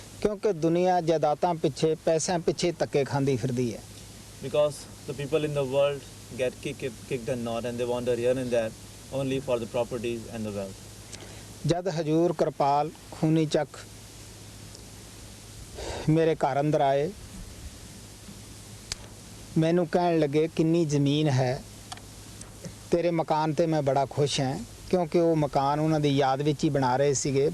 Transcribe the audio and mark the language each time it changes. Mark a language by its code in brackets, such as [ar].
[pa] ਕਿਉਂਕਿ ਦੁਨੀਆ ਜਾਇਦਾਦਾਂ ਪਿੱਛੇ ਪੈਸਿਆਂ ਪਿੱਛੇ ਧੱਕੇ ਖਾਂਦੀ ਫਿਰਦੀ ਹੈ। [en] Because the people in the world get kicked and not, and they wander here and there only for the properties and the wealth. [pa] ਜਦ ਹਜੂਰ ਕਿਰਪਾਲ ਖੂਨੀ ਚੱਕ ਮੇਰੇ ਘਰ ਅੰਦਰ ਆਏ ਮੈਨੂੰ ਕਹਿਣ ਲੱਗੇ ਕਿੰਨੀ ਜ਼ਮੀਨ ਹੈ ਤੇਰੇ ਮਕਾਨ ਤੇ ਮੈਂ ਬੜਾ ਖੁਸ਼ ਹਾਂ ਕਿਉਂਕਿ ਉਹ ਮਕਾਨ ਉਹਨਾਂ ਦੀ ਯਾਦ ਵਿੱਚ ਹੀ ਬਣਾ ਰਹੇ ਸੀਗੇ।